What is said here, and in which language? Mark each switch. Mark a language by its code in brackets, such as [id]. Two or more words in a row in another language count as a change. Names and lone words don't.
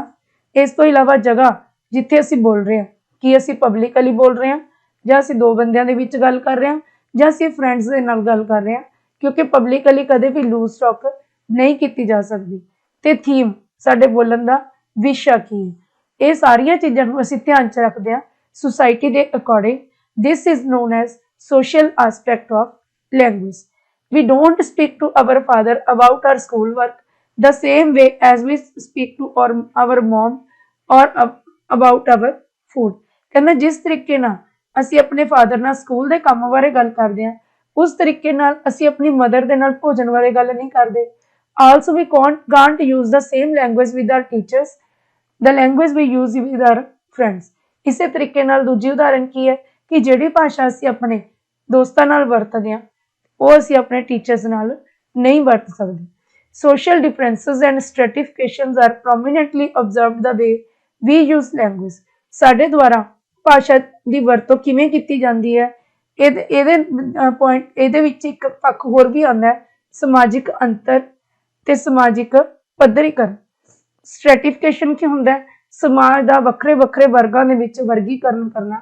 [pa] ਇਸ ਤੋਂ ਇਲਾਵਾ ਜਗ੍ਹਾ ਜਿੱਥੇ ਅਸੀਂ ਬੋਲ ਰਹੇ ਹਾਂ, ਕੀ ਅਸੀਂ ਪਬਲਿਕਲੀ ਬੋਲ ਰਹੇ ਹਾਂ ਜਾਂ ਅਸੀਂ ਦੋ ਬੰਦਿਆਂ ਦੇ ਵਿੱਚ ਗੱਲ ਕਰ ਰਹੇ ਹਾਂ ਜਾਂ ਅਸੀਂ ਫਰੈਂਡਸ ਦੇ ਨਾਲ ਗੱਲ ਕਰ ਰਹੇ ਹਾਂ, ਕਿਉਂਕਿ ਪਬਲਿਕਲੀ ਕਦੇ ਵੀ [en] loose talk [pa] ਨਹੀਂ ਕੀਤੀ ਜਾ ਸਕਦੀ। ਤੇ ਥੀਮ, ਸਾਡੇ ਬੋਲਣ ਦਾ ਵਿਸ਼ਾ ਕੀ ਹੈ, ਇਹ ਸਾਰੀਆਂ ਚੀਜ਼ਾਂ ਨੂੰ ਅਸੀਂ ਧਿਆਨ 'ਚ ਰੱਖਦੇ ਹਾਂ society ਦੇ according. [en] This is known as social aspect of language. We don't speak to our father about our school work the same way as we speak to our mom or about our food. [pa] ਕਹਿੰਦਾ ਜਿਸ ਤਰੀਕੇ ਨਾਲ ਅਸੀਂ ਆਪਣੇ ਫਾਦਰ ਨਾਲ ਸਕੂਲ ਦੇ ਕੰਮ ਬਾਰੇ ਗੱਲ ਕਰਦੇ ਹਾਂ, ਉਸ ਤਰੀਕੇ ਨਾਲ ਅਸੀਂ ਆਪਣੀ ਮਦਰ ਦੇ ਨਾਲ ਭੋਜਨ ਬਾਰੇ ਗੱਲ ਨਹੀਂ ਕਰਦੇ। [en] Also we can't use the same language with our teachers, the language we use with our friends. [pa] ਇਸੇ ਤਰੀਕੇ ਨਾਲ ਦੂਜੀ ਉਦਾਹਰਨ ਕੀ ਹੈ ਕਿ ਜਿਹੜੀ ਭਾਸ਼ਾ ਅਸੀਂ ਆਪਣੇ ਦੋਸਤਾਂ ਨਾਲ ਵਰਤਦੇ ਹਾਂ ਉਹ ਅਸੀਂ ਆਪਣੇ ਟੀਚਰਸ ਨਾਲ ਨਹੀਂ ਵਰਤ ਸਕਦੇ। [en] Social differences and stratifications are prominently observed the way we use language. [pa] ਸਾਡੇ ਦੁਆਰਾ ਭਾਸ਼ਾ ਦੀ ਵਰਤੋਂ ਕਿਵੇਂ ਕੀਤੀ ਜਾਂਦੀ ਹੈ, ਇਹਦੇ ਵਿੱਚ ਇੱਕ ਪੱਖ ਹੋਰ ਵੀ ਆਉਂਦਾ ਹੈ, ਸਮਾਜਿਕ ਅੰਤਰ ਤੇ ਸਮਾਜਿਕ ਪੱਧਰੀਕਰਨ। ਸਟ੍ਰੈਟੀਫਿਕੇਸ਼ਨ ਕੀ ਹੁੰਦਾ ਹੈ, ਸਮਾਜ ਦਾ ਵੱਖਰੇ ਵੱਖਰੇ ਵਰਗਾਂ ਦੇ ਵਿੱਚ ਵਰਗੀਕਰਨ ਕਰਨਾ।